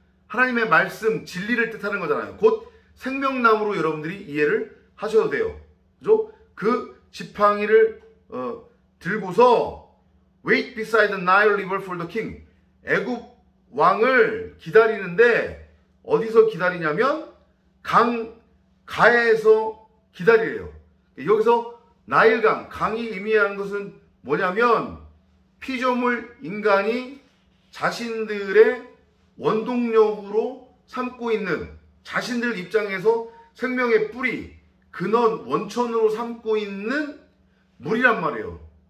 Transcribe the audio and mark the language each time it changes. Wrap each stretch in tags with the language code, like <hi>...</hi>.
<ko>하나님의 말씀, 진리를 뜻하는 거잖아요. 곧 생명나무로 여러분들이 이해를 하셔도 돼요. 그죠? 그 지팡이를 들고서</ko> <en>wait beside the Nile River for the king.</en> <ko>애굽 왕을 기다리는데 어디서 기다리냐면 가에서 기다리래요. 여기서 나일강, 강이 의미하는 것은 뭐냐면 피조물 인간이 자신들의 원동력으로 삼고 있는, 자신들 입장에서 생명의 뿌리, 근원, 원천으로 삼고 있는 물이란 말이에요.</ko>